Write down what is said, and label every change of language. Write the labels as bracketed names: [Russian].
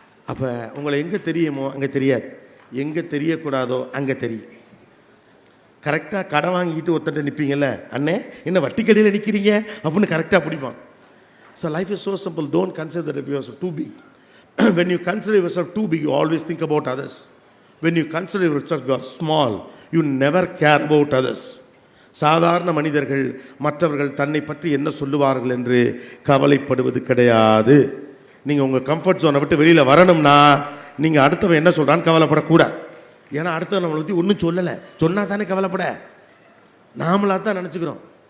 [Tamil] அப்போ உங்களை எங்கே தெரியுமோ அங்கே தெரியாது, எங்கே தெரியக்கூடாதோ அங்கே தெரியும். கரெக்டாக கடன் வாங்கிட்டு ஒருத்தட்ட நிற்பீங்கல்ல, அண்ணே என்ன வட்டி கடையில் நிற்கிறீங்க அப்படின்னு கரெக்டாக பிடிப்பான். [English] So life is so simple, don't consider that you are too big. When you consider yourself too big, you always think about others. When you consider yourself you are small, you never care about others. [Tamil] சாதாரண மனிதர்கள் மற்றவர்கள் தன்னை பற்றி என்ன சொல்லுவார்கள் என்று கவலைப்படுவது கிடையாது. நீங்கள் உங்கள் கம்ஃபர்ட் ஜோனை விட்டு வெளியில் வரணும்னா நீங்கள் அடுத்தவன் என்ன சொல்கிறான்னு கவலைப்படக்கூடாது. ஏன்னா அடுத்தவன் நம்மளை பற்றி ஒன்றும் சொல்லலை, சொன்னால் தானே கவலைப்பட, நாமளாக தான் நினச்சிக்கிறோம்.